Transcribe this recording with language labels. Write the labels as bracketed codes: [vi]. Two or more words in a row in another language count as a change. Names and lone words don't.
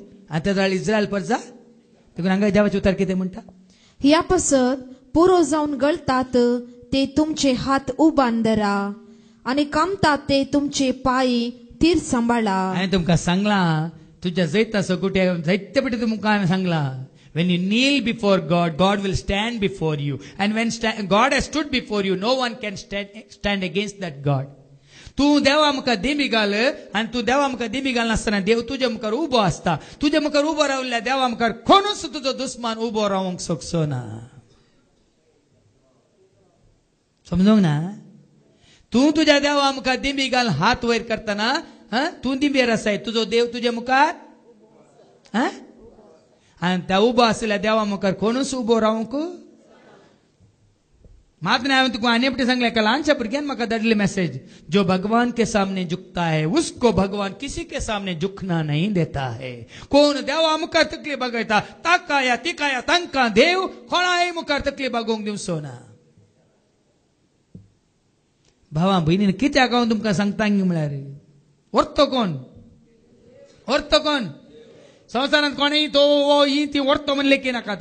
[kok] आनी ते जाले इस्रायल परजा. देखून हांगा देवाचे उतर कितें म्हणटा ह्या पासत पुरो जावन गळतात ते तुमचे हात उबान धरा आणि कामतात ते तुमचे पाय तीर सांबाळा. हांवें तुमकां सांगलां तुज्या जैता सगुट्या जायते फावटी तुमकां हांवें सांगलां [en] when you kneel before God will stand before you and when God has stood before you no one can stand against that God. [kok] तूं देवा मुखार दिमी घाल आनी तूं देवा मुखार दिमी घालनासतना देव तुज्या मुखार उबो आसता. तुज्या मुखार उबो रावल्ल्या देवा मुखार कोणूच तुजो दुस्मान उबो रावंक शकचो ना. समजूंक ना. तूं तुज्या देवा मुखार दिमी घाल हात वयर करतना तूं दिंबेर आसाय तुजो देव तुज्या मुखार आनी त्या उबो आसलेल्या देवा मुखार कोणूच उबो रावंक. मात ने हांवें तुका आनी फावटी सांगलें एका ल्हानशा भुरग्यान म्हाका धाडली मेसेज [hi] जो भगवान के सामने झुकता है उसको भगवान किसी के सामने झुकना नहीं देता है. [kok] कोण देवा मुखार तकली बगयता ताका या तिका या तांकां देव कोणाय मुखार तकली बागोवंक दिवचो ना. भावा भयणीन कित्याक हांव तुमकां सांगता म्हळ्यार व्हरतो कोण संवसारांत कोणय तो ही ती व्हरतो म्हणले की नाकात.